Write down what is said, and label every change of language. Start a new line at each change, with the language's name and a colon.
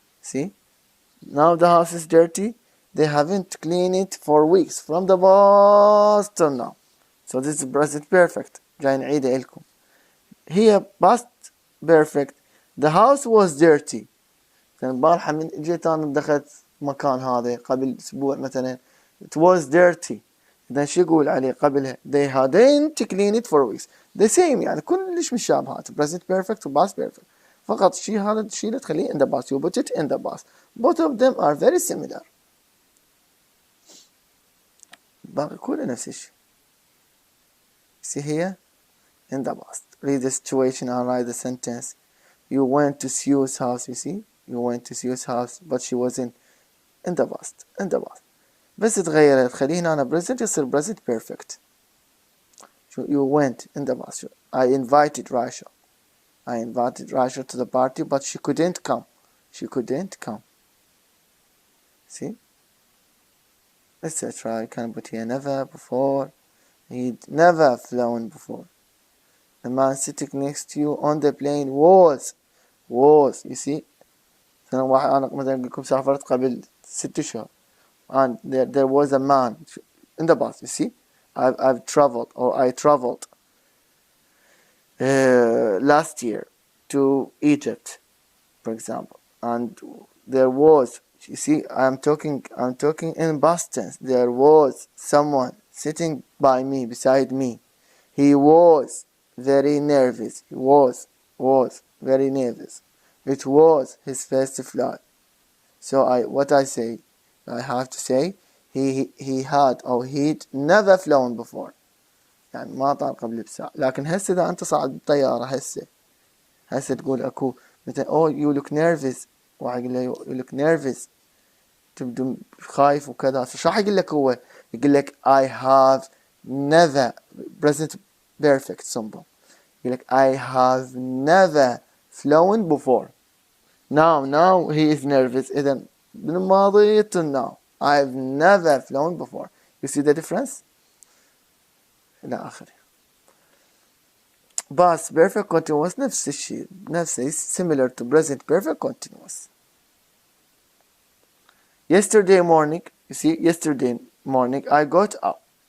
English: See, now the house is dirty. They haven't cleaned it for weeks from the past till now. So this is present perfect.
Arabic: جاي نعيدها لكم. هي
English: past perfect. The house was dirty.
Arabic: كان البارحة من جيت أنا دخلت مكان هذا قبل أسبوع مثلا.
English: It was dirty.
Arabic: إذا شو يقول عليه قبلها؟
English: They hadn't cleaned it for weeks. The same
Arabic: يعني كلش مشابهات.
English: Present perfect و past perfect.
Arabic: فقط هذا الشيء اللي تخليه in the past.
English: You put it in the past. Both of them are very similar.
Arabic: باقي كله نفس الشيء.
English: See here in the past. Read the situation and write the sentence. You went to Sue's house. You see, you went to Sue's house, but she wasn't in the past.
Arabic: بس تغيرت تخليه هنا present يصير present perfect.
English: You went in the past. I invited Rasha to the party, but she couldn't come. See? Etc. You can put here never before. He'd never flown before. The man sitting next to you on the plane was. You see?
Arabic: أنا مثلا أقول لكم سافرت قبل 6 شهور.
English: And there was a man in the bus. You see? I've traveled or I traveled last year to Egypt, for example. And there was, you see, I'm talking in past tense. There was someone sitting by me, beside me. He was very nervous. He was very nervous. It was his first flight. So I have to say he had or he'd never flown before.
Arabic: يعني ما طار قبل بساعة. لكن هسه إذا أنت صعد بالطيارة هسه تقول أكو مثلا
English: you look nervous.
Arabic: واحد يقول له
English: you look nervous.
Arabic: تبدو خايف وكذا. شو راح يقول لك هو؟ يقول لك
English: I have never present perfect simple.
Arabic: يقول لك
English: I have never flown before. Now he is nervous.
Arabic: إذا من الماضي
English: to now. I've never flown before. You see the difference؟
Arabic: إلى آخره.
English: Past perfect continuous نفس الشيء. similar to present perfect continuous. Yesterday morning, you see, yesterday morning I got up.